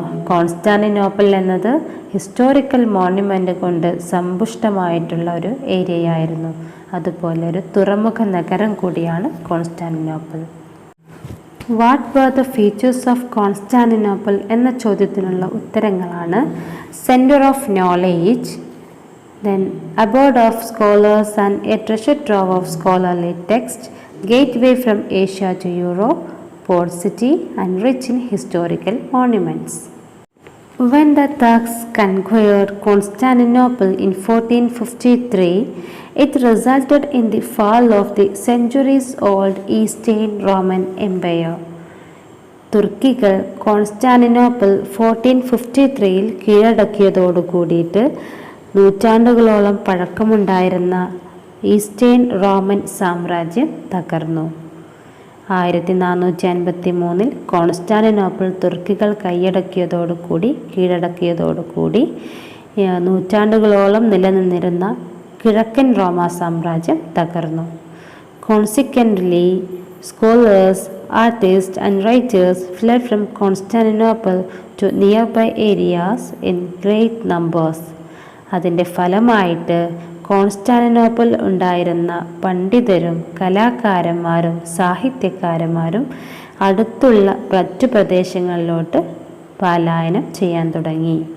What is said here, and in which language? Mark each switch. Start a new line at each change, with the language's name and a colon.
Malayalam: Constantinople എന്നത് historical monument കൊണ്ട് സമ്പുഷ്ടമായിട്ടുള്ള ഒരു ഏരിയയായിരുന്നു. അതുപോലെ ഒരു തുറമുഖ നഗരം കൂടിയാണ് Constantinople.
English: what were the features of Constantinople
Malayalam: എന്ന ചോദ്യത്തിനുള്ള ഉത്തരങ്ങളാണ്:
English: Centre of knowledge, then abode of scholars and a treasure trove of scholarly text, gateway from Asia to Europe, port city and rich in historical monuments. When the Turks conquered Constantinople in 1453, it resulted in the fall of the centuries-old Eastern Roman Empire.
Malayalam: തുർക്കികൾ Constantinople 1453 കീഴടക്കിയതോടു കൂടിയിട്ട് നൂറ്റാണ്ടുകളോളം പഴക്കമുണ്ടായിരുന്ന eastern Roman സാമ്രാജ്യം തകർന്നു. 1453 Constantinople തുർക്കികൾ കീഴടക്കിയതോടുകൂടി നൂറ്റാണ്ടുകളോളം നിലനിന്നിരുന്ന കിഴക്കൻ റോമ സാമ്രാജ്യം തകർന്നു.
English: Consequently, scholars, artists and writers fled from Constantinople to nearby areas in great numbers.
Malayalam: അതിൻ്റെ ഫലമായിട്ട് കോൺസ്റ്റാന്റിനോപ്പിൾ ഉണ്ടായിരുന്ന പണ്ഡിതരും കലാകാരന്മാരും സാഹിത്യകാരന്മാരും അടുത്തുള്ള മറ്റു പ്രദേശങ്ങളിലോട്ട് പലായനം ചെയ്യാൻ തുടങ്ങി.